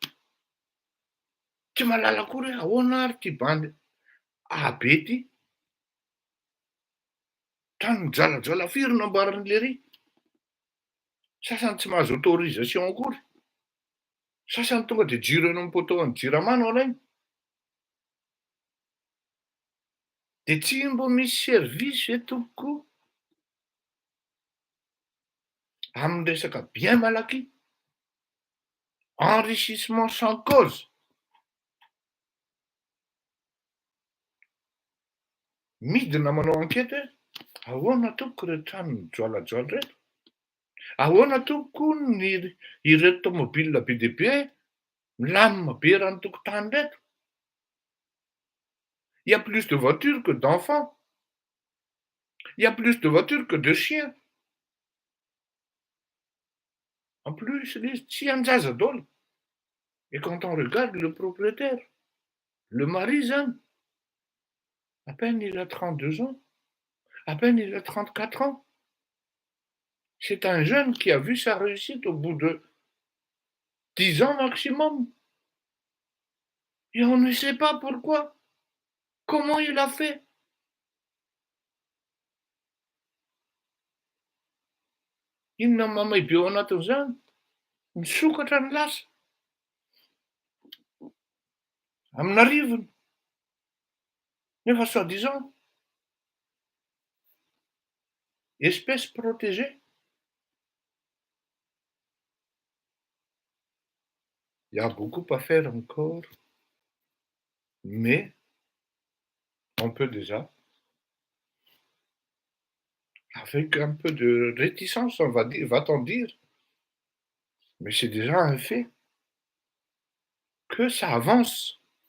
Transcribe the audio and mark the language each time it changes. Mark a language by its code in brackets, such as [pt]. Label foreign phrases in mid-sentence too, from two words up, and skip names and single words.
[mg] Tsy mahalala akory hoe ahoana ary ty bandy be ty, trano mijalajala firy namboarin'i lery, sasany tsy mahazo autorisation akory, sasany tonga de jiro eny amin'ny poteau an'ny JIRAMA no alainy, de tsy mbo misy service ve tompoko amin'ny resaka bien malaky, [fr] enrichissement sans cause. [mg] Midina manao enquête hoe ahoana tompoko reto trano mijoalajoala reto, ahoana tompoko ireto tomobile be dia be milamina be rano tokotany reto. [fr] Il y a plus de voitures que d'enfants. Il y a plus de voitures que de chiens. En plus, [mg] tsy anjaza daholo. [fr] Et quand on regarde le propriétaire, le mari zany, à peine il a 32 ans, à peine il a 34 ans. C'est un jeune qui a vu sa réussite au bout de 10 ans maximum. Et on ne sait pas pourquoi. Comment il a fait? [mg] Inona mamay be ao anatin'izany? Misokatra ny lasa. Amina rivony. [fr] Nefa soi-disant espèce protégée. Il y a beaucoup à faire encore, mais on peut déjà, avec un peu de réticence, on va dire, va-t-on dire, mais c'est déjà un fait, que ça avance